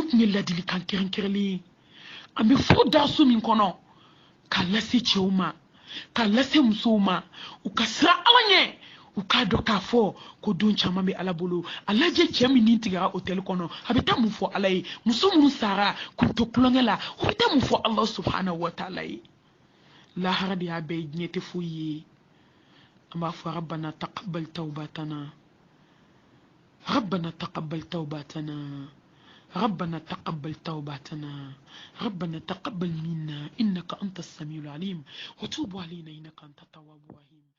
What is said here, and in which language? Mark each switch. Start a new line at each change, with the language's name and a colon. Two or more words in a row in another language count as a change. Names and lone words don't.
Bambara: tun ye ladilikan kɛrɛnkɛrɛnlen ye an bɛ furu daso min kɔnɔ k'a lase cɛw ma k'a lase musow ma u ka siran ala ɲɛ u k'a dɔn k'a fɔ ko don caman bɛ ala bolo a lajɛ cɛ min nin tigɛra hôtel kɔnɔ a bɛ taa mun fɔ ala ye muso minnu sara k'u to kulonkɛ la u bɛ taa mun fɔ ala
Arabic: سبحانه وتعالى
Bambara: ye lahara de y'a bɛɛ diɲɛ tɛ foyi ye an b'a fɔ
Arabic: ربنا تقبل توبتنا ربنا تقبل توبتنا ربنا تقبل توباتنا ربنا تقبل منا إنك أنت السميع العليم وتوب علينا إنك أنت التواب الرحيم